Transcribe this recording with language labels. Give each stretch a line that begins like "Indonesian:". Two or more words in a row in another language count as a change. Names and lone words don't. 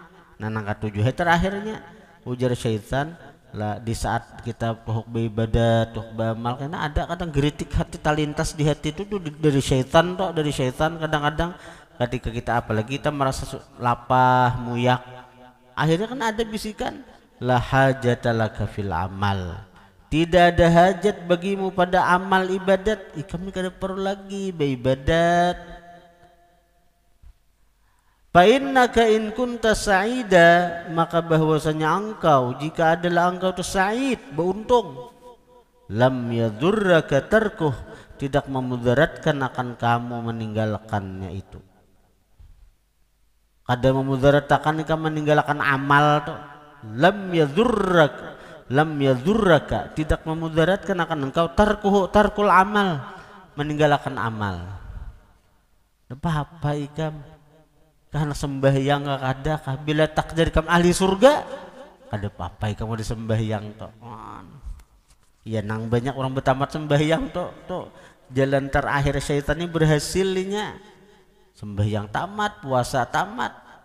Banjar: Nah nangka 7 terakhirnya ujar syaitan lah di saat kita pohok beribadat, pohok beramal, karena ada kadang geritik hati talintas di hati itu dari syaitan toh, dari syaitan kadang-kadang ketika kita apalagi kita merasa lapah, muyak, akhirnya kan ada bisikan
Arabic: لا حاجة لك في العمل,
Banjar: tidak ada hajat bagimu pada amal ibadat. Kami kada perlu lagi beribadat.
Arabic: فإنك إن كنت سعيدا,
Banjar: maka bahwasanya engkau jika adalah engkau itu sa'id, beruntung,
Arabic: لم يضرك تركه,
Banjar: tidak memudaratkan akan kamu meninggalkannya itu. Kada memudaratkan kamu meninggalkan amal tuh.
Arabic: لم يضرك,
Banjar: tidak memudaratkan akan engkau
Arabic: ترك العمل,
Banjar: meninggalkan amal. Apa ikam karena sembahyang gak ada kah bila takdir kamu ahli surga, kada apa kamu disembahyang toh. Ya nang banyak orang bertamat sembahyang toh jalan terakhir syaitan ini berhasilnya sembahyang tamat, puasa tamat.